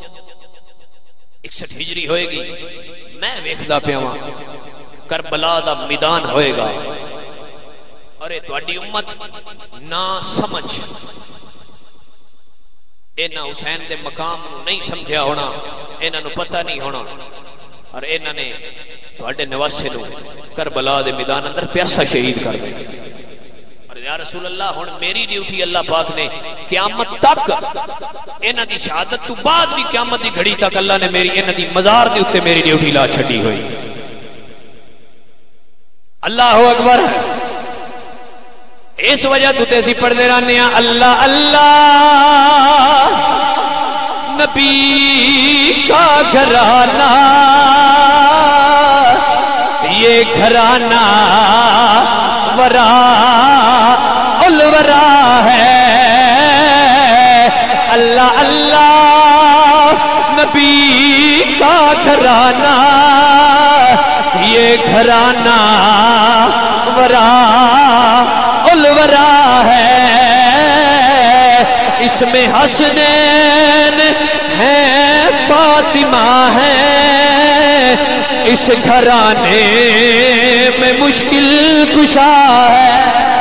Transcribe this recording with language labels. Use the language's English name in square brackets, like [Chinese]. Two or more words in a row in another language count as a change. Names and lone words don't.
[Punjabi] 61 ہجری ہوئے گی میں ویکھدا پیا ہاں کربلا دا میدان ہوئے گا، اور اے تہاڈی امت نہ سمجھ انہاں حسین دے مقام نو نہیں سمجھیا ہونا، انہاں نو پتہ نہیں ہونا، اور انہاں نے تہاڈے نواسے نو کربلا دے میدان اندر پیاسا شہید کر دیا. [Arabic] یا رسول اللہ [Punjabi] ہن میری ڈیوٹی اللہ پاک نے قیامت تک انہاں دی شہادت تو بعد بھی قیامت دی گھڑی تک اللہ نے میری انہاں دی مزار دے اوتے میری ڈیوٹی لا چھڈی ہوئی. [Arabic] اللہ اکبر. [Punjabi] اس وجہ تو تے اسی پڑھدے رہنے ہیں اللہ اللہ [Urdu] نبی کا گھرانہ یہ گھرانہ ورا الورا ہے اللہ اللہ نبی کا گھرانہ یہ گھرانہ ورا الورا ہے اس میں حسنین ہے فاطمہ ہے اس گھرانے میں مشکل کشا ہے